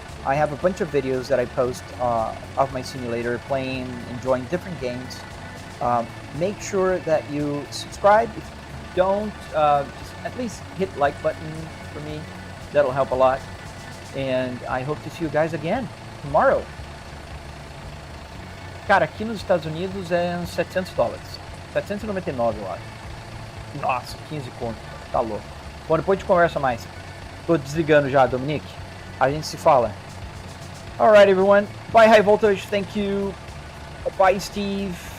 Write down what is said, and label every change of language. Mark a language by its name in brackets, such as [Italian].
[English] I have a bunch of videos that I post of my simulator, playing, enjoying different games. Make sure that you subscribe. If you don't, just at least hit like button for me. That'll help a lot. And I hope to see you guys again tomorrow. [Portuguese] Cara, aqui nos Estados Unidos é uns $700. 799, eu acho. Nossa, 15 conto. Tá louco. Bom, depois a gente conversa mais. Tô desligando já, Dominique. A gente se fala. [English] All right, everyone. Bye, High Voltage. Thank you. Bye, Steve.